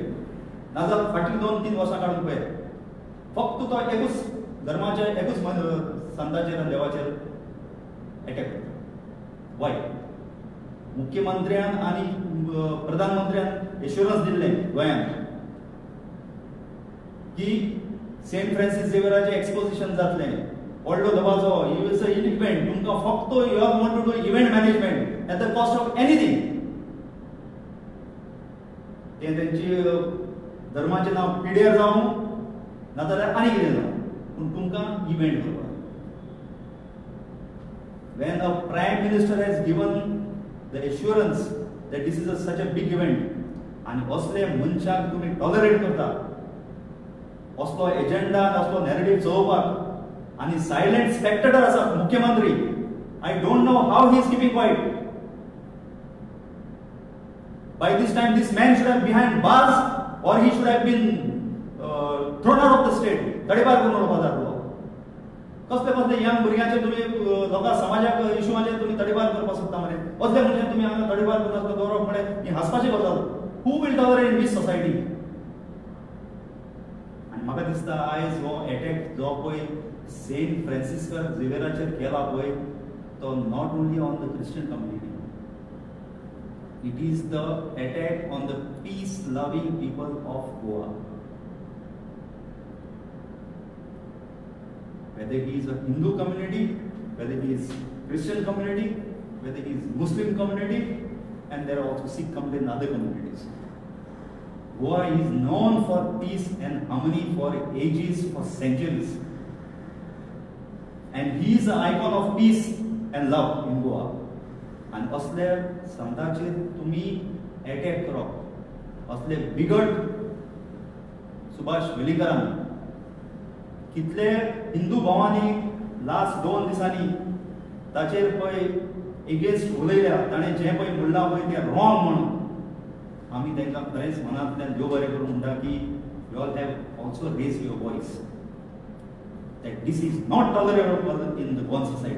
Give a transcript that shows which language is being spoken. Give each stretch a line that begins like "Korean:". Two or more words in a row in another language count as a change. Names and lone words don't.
Konkani: नाजाल्यार फाटलीं 2-3 वर्सां काडून पळय फक्त तो एकूच धर्माच्या एकूच संतांचेर आनी देवाचेर अटॅक करता.
English: why?
Konkani: मुख्यमंत्र्यान आनी प्रधानमंत्र्यान एश्युरन्स दिल्लें गोंयांत की सेंट फ्रांसीस झेवियराचें एक्सपोजिशन जातलें. व्हडलो दबाजो,
English: you will say in event,
Konkani: तुमकां फक्त
English: you have want to do event management at the cost of anything.
Konkani: तें तेंची धर्माचें नांव पिड्यार जावं नाजाल्यार आनी कितें जावं, पूण तुमकां इव्हेंट करपाक.
English: When a prime minister has given the assurance that this is such a big event, and
Konkani: असले मनशाक तुम्ही टॉलरेट करता, असलो एजेंडा असलो नॅरेटिव्ह चलोवपाक, आणि सायलेंट स्पेक्टेटर आसा मुख्यमंत्री.
English: I don't know how he is keeping quiet. By this time this man should have behind bars or he should have been thrown out of the state.
Konkani: तडीपार करून उडोवपाक जातलो. कसले कसले यंग भुरग्यांचे तुम्ही लोकां समाजाक इश्यूवाचेर तुम्ही तडीपार करपाक सोदता मरे. असले मनशाक तुम्ही हांगा तडीपार करता दवरप म्हळ्यार ही हांसपाची गजाल.
English: who will tolerate in this society?
Konkani: आनी म्हाका दिसता आयज हो अटॅक जो पळय सेंट फ्रांसीस झेवियराचेर केला पळय तो
English: not only on the Christian community. It is the attack on the peace-loving people of Goa. Whether he is a Hindu community, whether he is Christian community, whether he is Muslim community, and there are also Sikh community and other communities. Goa is known for peace and harmony for ages, for centuries. And he is an icon of peace and love in Goa.
Konkani: आणि असले संतांचेर तुम्ही अटॅक करप, असले बिगड सुभाष वेलिंगरान कितले हिंदू भावांनी लास्ट 2 दिसांनी ताचेर पळय एगेन्स्ट उलयल्या, ताणें जें पळय म्हणलां पळय तें रॉंग म्हणून आमी तांकां खरेंच मनांतल्यान देव बरें करून म्हणटा की
English: you all have also raise your voice that this is not tolerable in the Goan society.